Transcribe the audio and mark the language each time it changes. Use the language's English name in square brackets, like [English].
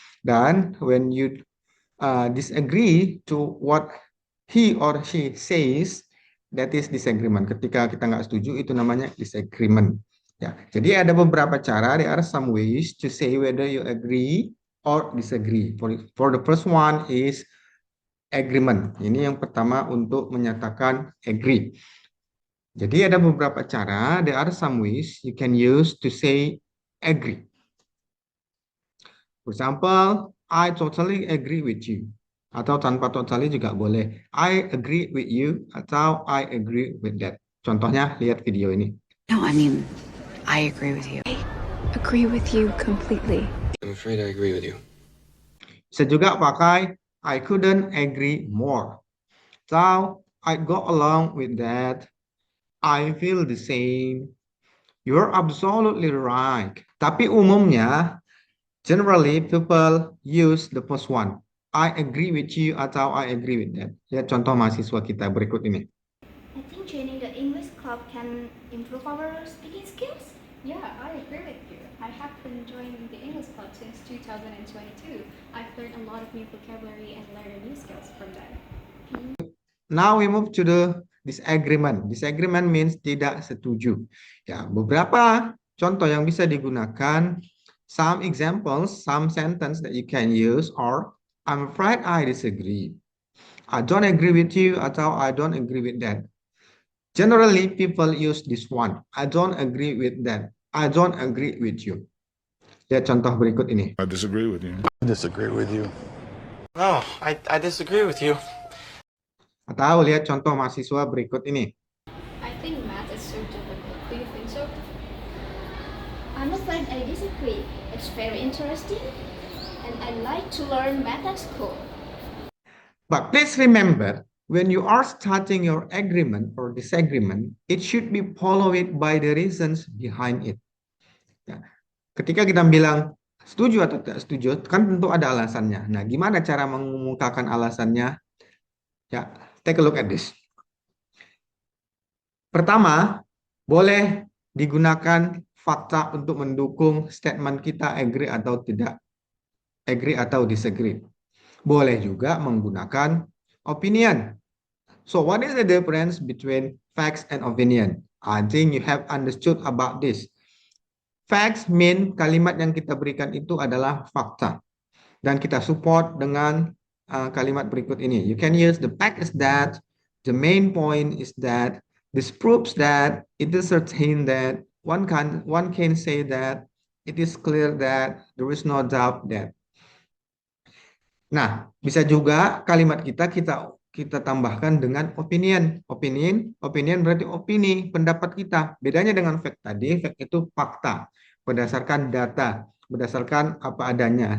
[English] Dan when you disagree to what he or she says, that is disagreement. [Indonesian] Ketika kita nggak setuju, itu namanya disagreement. Ya, jadi ada beberapa cara. [English] There are some ways to say whether you agree or disagree. For the first one is agreement. [Indonesian] Ini yang pertama untuk menyatakan agree. Jadi ada beberapa cara. [English] There are some ways you can use to say agree. For example, I totally agree with you. [Indonesian] Atau tanpa totally juga boleh. [English] I agree with you atau I agree with that. [Indonesian] Contohnya, lihat video ini. [English] No, I agree with you. I agree with you completely. I'm afraid I agree with you. [Indonesian] Bisa juga pakai [English] I couldn't agree more. So, I go along with that. I feel the same. You're absolutely right. [Indonesian] Tapi umumnya, [English] generally people use the first one. I agree with you atau I agree with that. [Indonesian] Lihat contoh mahasiswa kita berikut ini. [English] I think joining the English club can improve our speaking skills. Yeah, I agree with you. I have been joining the English club since 2022. I've learned a lot of new vocabulary and learned new skills from that. Now we move to the disagreement. Disagreement means [Indonesian] tidak setuju. Ya, beberapa contoh yang bisa digunakan. [English] Some examples, some sentence that you can use are I'm afraid I disagree. I don't agree with you atau I don't agree with that. Generally, people use this one. I don't agree with that. I don't agree with you. [Indonesian] Lihat contoh berikut ini. [English] I disagree with you. I disagree with you. No, I disagree with you. [Indonesian] Atau lihat contoh mahasiswa berikut ini. [English] I think math is so difficult. Do you think so? I'm afraid I disagree. It's very interesting, and I like to learn math at school. But please remember, when you are starting your agreement or disagreement, it should be followed by the reasons behind it. [Indonesian] Ya. Ketika kita bilang setuju atau tidak setuju, kan tentu ada alasannya. Nah, gimana cara mengumumkakan alasannya? [English] Ya, take a look at this. [Indonesian] Pertama, boleh digunakan fakta untuk mendukung statement kita agree atau tidak, agree atau disagree. Boleh juga menggunakan opinion. [English] So what is the difference between facts and opinion? I think you have understood about this. Facts mean [Indonesian] kalimat yang kita berikan itu adalah fakta. Dan kita support dengan kalimat berikut ini. [English] You can use the fact is that, the main point is that, this proves that, it is certain that, one can say that, it is clear that, there is no doubt that. [Indonesian] Nah, bisa juga kalimat kita tambahkan dengan opinion. Opinion berarti opini, pendapat kita. Bedanya dengan fact tadi, fact itu fakta, berdasarkan data, berdasarkan apa adanya.